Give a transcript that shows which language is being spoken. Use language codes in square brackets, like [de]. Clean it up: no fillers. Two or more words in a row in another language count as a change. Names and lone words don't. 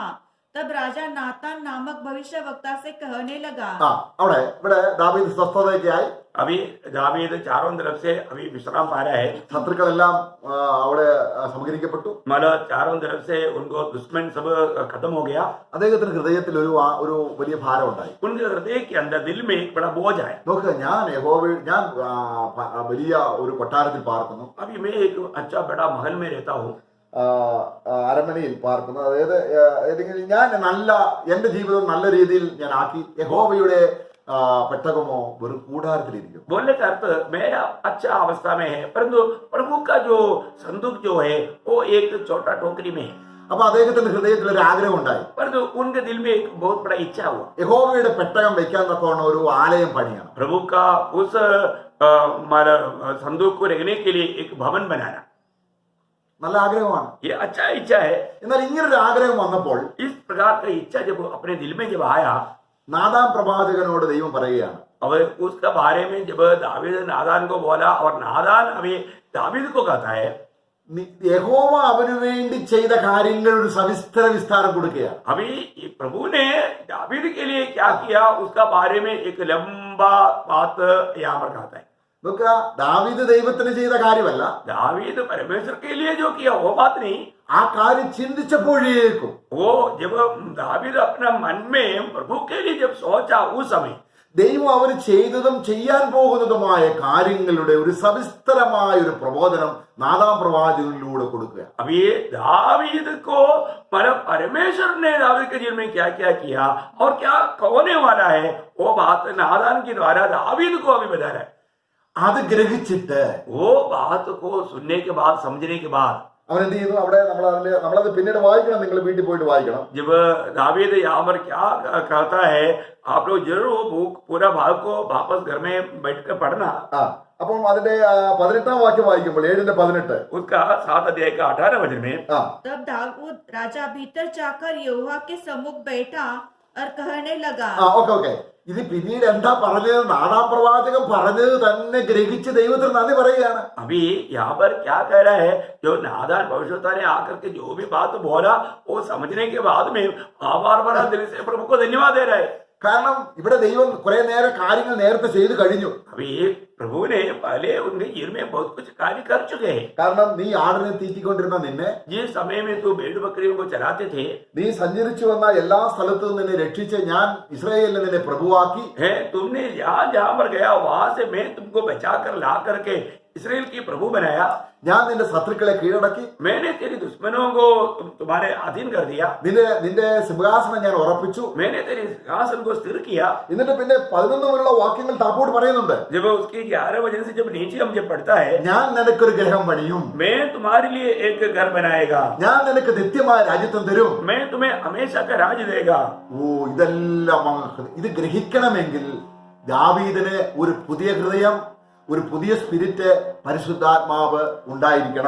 [hi] तब राजा नातान नामक भविष्य वक्ता से कहने लगा, [ml] ആ ഇവിടെ ദാവീദ് സ്വസ്ഥതയൊക്കെയായി. [hi] अभी दावीद चारों तरफ से अभी विश्राम पा रहा है, [ml] ശത്രുക്കളെല്ലാം അവിടെ സംഹരിക്കപ്പെട്ടു. [hi] मतलब चारों तरफ से उनको दुश्मन सब खत्म हो गया. [ml] അദ്ദേഹത്തിന് ഹൃദയത്തിൽ ഒരു വലിയ ഭാരം ഉണ്ടായി. [hi] उनके हृदय के अंदर दिल में एक बड़ा बोझ है. [ml] നോക്ക്, ഞാൻ വലിയ ഒരു കൊട്ടാരത്തിൽ പാർക്കുന്നു, [hi] अभी मैं एक अच्छा बड़ा महल में रहता हूँ, [ml] അരമനയിൽ പാർക്കുന്നു. അതായത് ഏതെങ്കിലും ഞാൻ എന്റെ ജീവിതം നല്ല രീതിയിൽ ഞാൻ ആക്കി. യഹോവയുടെ പെട്ടകമോ വെറും കൂടാരത്തിലിരിക്കും. [hi] बोलने का अर्थ मेरा अच्छा अवस्था में है, परंतु प्रभु का जो संदूक जो है वो एक छोटा टोकरी में है. [ml] അപ്പൊ അദ്ദേഹത്തിന്റെ ഹൃദയത്തിൽ ഒരു ആഗ്രഹം ഉണ്ടായി. [hi] परंतु उनके दिल में एक बहुत बड़ा इच्छा हुआ, [ml] യഹോവയുടെ പെട്ടകം വെക്കാൻ തക്കവണ്ണം ഒരു ആലയം പണിയണം. [hi] प्रभु का उस संदूक को रखने के लिए एक भवन बनाना. [ml] നല്ല ആഗ്രഹമാണ്. [hi] ये अच्छा इच्छा है. [ml] എന്നാൽ ഇങ്ങനൊരു ആഗ്രഹം വന്നപ്പോൾ [hi] इस प्रकार का इच्छा जब अपने दिल में जब आया, [ml] നാഥാൻ പ്രവാചകനോട് ദൈവം പറയുകയാണ്, [hi] अब उसका बारे में जब दावीद नादान को बोला और नादान अभी दावीद को कहता है, [ml] യഹോവ അവന് വേണ്ടി ചെയ്ത കാര്യങ്ങൾ ഒരു സവിസ്തര വിസ്താരം കൊടുക്കുകയാണ്. [hi] अभी प्रभु ने दावीद के लिए क्या किया उसका बारे में एक लंबा बात यहाँ पर कहता है. [ml] നോക്കുക, ദാവീദ് ദൈവത്തിന് ചെയ്ത കാര്യമല്ല, [hi] दावीद परमेश्वर के लिए जो किया वो बात नहीं, [ml] ആ കാര്യം ചിന്തിച്ചപ്പോഴേക്കും [hi] वो जब दावीद अपना मन में प्रभु के लिए जब सोचा उस समय [ml] ദൈവം അവന് ചെയ്തതും ചെയ്യാൻ പോകുന്നതുമായ കാര്യങ്ങളുടെ ഒരു സവിസ്തരമായ ഒരു പ്രബോധനം നാഥാൻ പ്രവാചകനിലൂടെ കൊടുക്കുക. [hi] अभी दावीद को परमेश्वर ने दावीद के जीवन में क्या क्या किया और क्या होने वाला है वो बात नादान के द्वारा दावीद को अभी बता रहा है. [ml] അത് ഗ്രഹിച്ചിട്ട് [hi] वो बात को सुनने के बाद समझने के बाद [ml] അവൻ എന്ത് ചെയ്യുന്നു? അവിടെ നമ്മളത് പിന്നീട് വായിക്കണം, നിങ്ങൾ വീട്ടിൽ പോയിട്ട് വായിക്കണം. [hi] जब दावीद यहाँ पर क्या कहता है, आप लोग जरूर वो बुक पूरा भाग को वापस घर में बैठकर पढ़ना. [ml] അപ്പം അതിന്റെ 18-ാം വാക്യം വായിക്കുമ്പോൾ 7:18 [hi] उसका 7 अध्याय का 18 वचन में, तब दाऊद राजा भीतर जाकर यहोवा के सम्मुख बैठा और कहने लगा. [ml] ഓക്കെ ഇത് പിന്നീട് എന്താ പറഞ്ഞത്? നാഥാൻ പ്രവാചകൻ പറഞ്ഞത് തന്നെ ഗ്രഹിച്ച് ദൈവത്തിന് നന്ദി പറയുകയാണ്. [hi] अभी यहाँ पर क्या कह रहा है, जो नादान भविष्यवक्ता ने आकर के जो भी बात बोला वो समझने के बाद में आभार भरा दिल से प्रभु को धन्यवाद दे रहा है. [ml] കാരണം ഇവിടെ ദൈവം കുറെ നേരം കാര്യങ്ങൾ നേരത്തെ ചെയ്തു കഴിഞ്ഞു. [hi] अभी प्रभु ने पहले उनके जीवन में बहुत कुछ कार्य कर चुके हैं. [ml] കാരണം നീ ആടിനെ തീറ്റിക്കൊണ്ടിരുന്ന നിന്നെ, [hi] जिस समय में तू भेड़ बकरियों को चराते थे, [ml] നീ സഞ്ചരിച്ചു വന്ന എല്ലാ സ്ഥലത്തും നിന്നെ രക്ഷിച്ച് ഞാൻ ഇസ്രായേലിനെ നിന്നെ പ്രഭുവാക്കി. [hi] है तुमने जहाँ जहाँ पर गया वहां से मैं तुमको बचा कर ला करके इसराइल की प्रभु बनाया. [ml] ഞാൻ നിന്റെ ശത്രുക്കളെ കീഴടക്കി. [hi] मैंने तेरे दुश्मनों को तुम्हारे अधीन कर दिया. [ml] നിന്റെ സിംഹാസനം ഞാൻ ഉറപ്പിച്ചു. [hi] मैंने तेरे सिंहासन को स्थिर किया. [ml] എന്നിട്ട് പിന്നെ 11 മുതലുള്ള വാക്യങ്ങൾ താപ്പോട്ട് പറയുന്നുണ്ട്, [hi] जब उसकी 11 वचन से जब नीचे हम जब पढ़ता है, [ml] ഞാൻ നിനക്കൊരു ഗൃഹം പണിയും, [hi] मैं तुम्हारे लिए एक घर बनाएगा, [ml] ഞാൻ നിനക്ക് നിത്യമായ രാജ്യത്വം തരും. [hi] मैं तुम्हें हमेशा का राज देगा. [ml] ഇതെല്ലാം ഇത് ഗ്രഹിക്കണമെങ്കിൽ ദാവീദിന് ഒരു പുതിയ ഹൃദയം, ഒരു പുതിയ സ്പിരിറ്റ്, പരിശുദ്ധാത്മാവ് ഉണ്ടായിരിക്കണം.